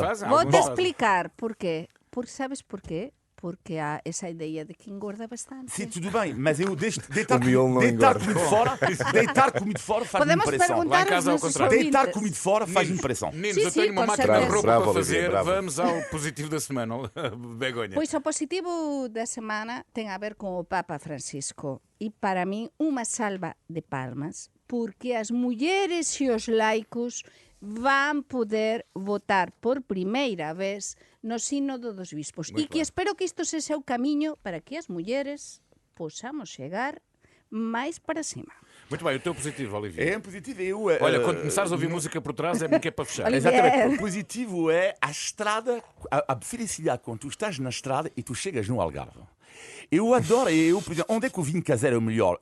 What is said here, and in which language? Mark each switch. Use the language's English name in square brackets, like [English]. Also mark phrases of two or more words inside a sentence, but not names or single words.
[Portuguese] Vou-te explicar porquê. Porque sabes porquê? Porque há essa ideia de que engorda bastante. Sim, tudo bem, mas eu deitar comido fora faz-me Podemos impressão. perguntar Lá em casa, aos ao nossos contrário. Deitar ouvintes. comido fora faz impressão. Meninos, eu Sim, tenho uma com máquina de certeza. roupa Bravo, para Olivier, fazer. bravo. Vamos ao positivo da semana, Begonha. [Galician] Pois o positivo da semana ten a ver con o Papa Francisco e para min unha salva de palmas porque as mulleres e os laicos van poder votar por primeira vez no sínodo dos bispos e que espero que isto sexa o camiño para que as mulleres possamos chegar máis para cima. [Portuguese] Muito bem, o teu positivo, Olivier. É positivo. Olha, quando começares a ouvir música por trás é porque é para fechar. Olivier. Exatamente. O positivo é a estrada, a felicidade quando tu estás na estrada e tu chegas no Algarve. Eu adoro, por exemplo, onde é que o vinho caseiro é o melhor?